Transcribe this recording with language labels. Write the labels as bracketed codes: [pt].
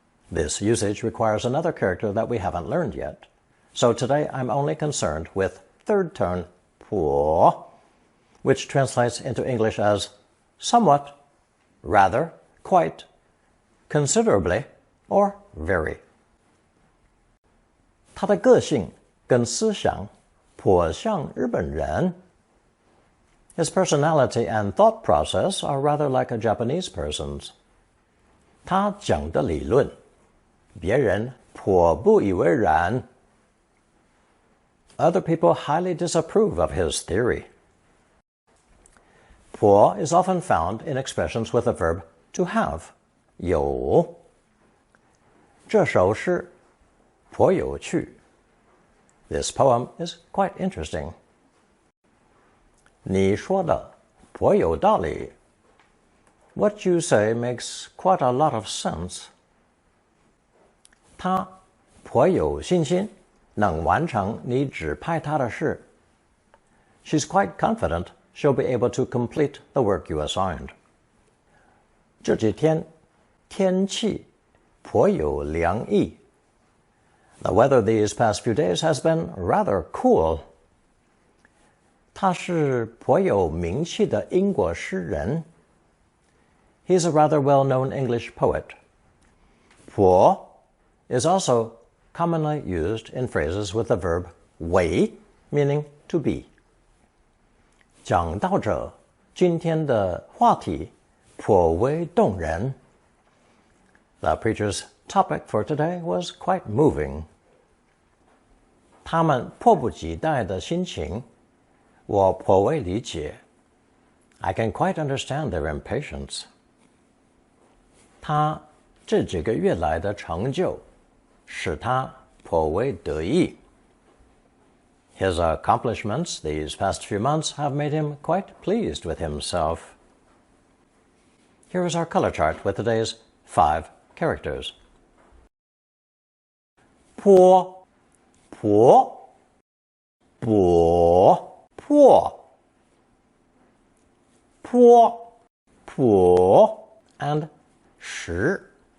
[en] This usage requires another character that we haven't learned yet. So today I'm only concerned with third tone, 坡, which translates into English as somewhat, rather, quite, considerably, or very. [zh] 他的个性跟思想颇像日本人。 [en] His personality and thought process are rather like a Japanese person's. [zh] 他讲的理论，别人颇不以为然。 [en] Other people highly disapprove of his theory. 颇 is often found in expressions with the verb to have, 有。 [zh] 这首诗颇有趣。 [en] This poem is quite interesting. [zh] 你说的颇有道理。 [en] What you say makes quite a lot of sense. [zh] 他颇有信心能完成你指派他的事。 [en] She's quite confident she'll be able to complete the work you assigned. [zh] 这几天天气颇有凉意。 [en] The weather these past few days has been rather cool. [zh] 他是颇有名气的英国诗人。 [en] He's a rather well-known English poet. 颇 is also commonly used in phrases with the verb 为, meaning to be. [zh] 讲到这，今天的话题颇为动人。 [en] The preacher's topic for today was quite moving. [zh] 他们迫不及待的心情，我颇为理解。 [en] I can quite understand their impatience. [zh] 他这几个月来的成就，使他颇为得意。 [en] His accomplishments these past few months have made him quite pleased with himself. Here is our color chart with today's 5 characters. 坡婆婆破坡婆 and 时。